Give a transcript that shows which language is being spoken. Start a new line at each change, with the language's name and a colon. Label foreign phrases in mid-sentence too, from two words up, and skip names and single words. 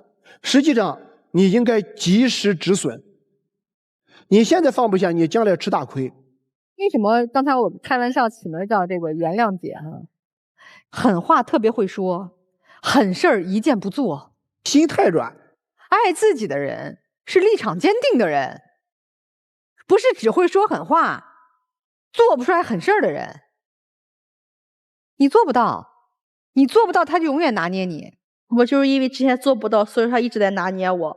Chinese: 實際上你應該及時止損。你現在放不下，你將來吃大虧。為什麼剛才我開玩笑起了叫這個原諒姐哈？狠話特別會說，狠事兒一件不做，心太軟。愛自己的人是立場堅定的人，不是只會說狠話，做不出來狠事兒的人。你做不到，你做不到，他就永遠拿捏你。我就是因為之前做不到，所以說他一直在拿捏我。